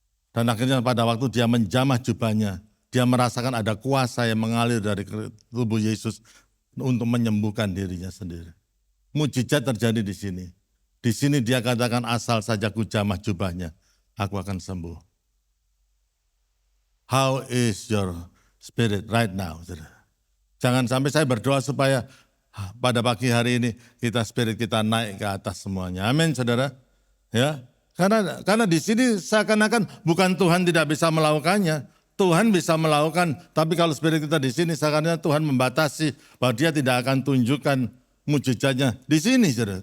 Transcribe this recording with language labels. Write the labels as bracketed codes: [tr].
[id] Dan akhirnya pada waktu dia menjamah jubahnya, dia merasakan ada kuasa yang mengalir dari tubuh Yesus untuk menyembuhkan dirinya sendiri. Mujizat terjadi di sini. Di sini dia katakan asal saja ku jamah jubahnya, aku akan sembuh. [en] How is your spirit right now? [id] Jangan sampai saya berdoa supaya pada pagi hari ini spirit kita naik ke atas semuanya. Amin, saudara. Ya, karena di sini seakan-akan bukan Tuhan tidak bisa melakukannya, Tuhan bisa melakukan. Tapi kalau spirit kita di sini seakan-akan Tuhan membatasi bahwa Dia tidak akan tunjukkan mujizatnya di sini, saudara.